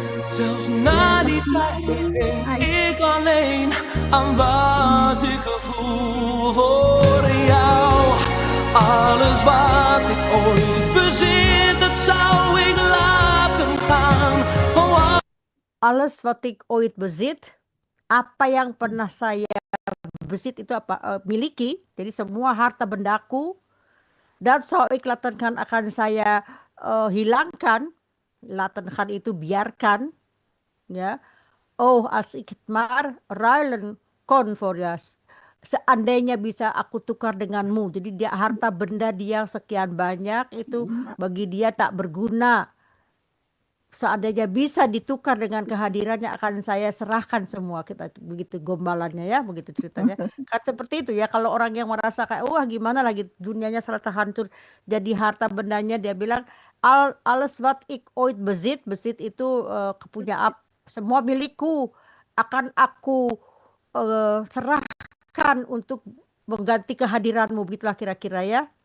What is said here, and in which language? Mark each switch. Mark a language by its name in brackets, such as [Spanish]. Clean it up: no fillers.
[Dutch] Zelfs na die tijd denk ik alleen aan wat ik voel voor jou. Alles wat ik ooit bezit, dat zou ik laten gaan. Alles wat ik ooit bezit, [Indonesian] apa yang pernah saya bezit itu miliki, jadi semua harta bendaku, dan zou ik latenkan akan saya hilangkan. Latenkan itu biarkan ya. [Dutch] Oh, als ik het maar ruilen kon voor je. [Indonesian] Seandainya bisa aku tukar denganmu. Jadi dia harta benda dia sekian banyak itu bagi dia tak berguna. Seandainya bisa ditukar dengan kehadirannya akan saya serahkan semua. Kita begitu gombalannya ya, begitu ceritanya. Kan seperti itu ya, kalau orang yang merasa kayak gimana lagi dunianya serata hancur, jadi harta bendanya dia bilang [Dutch] alles wat ik ooit bezit [Indonesian] itu kepunyaan, semua milikku akan aku serahkan untuk mengganti kehadiranmu, begitulah kira-kira ya.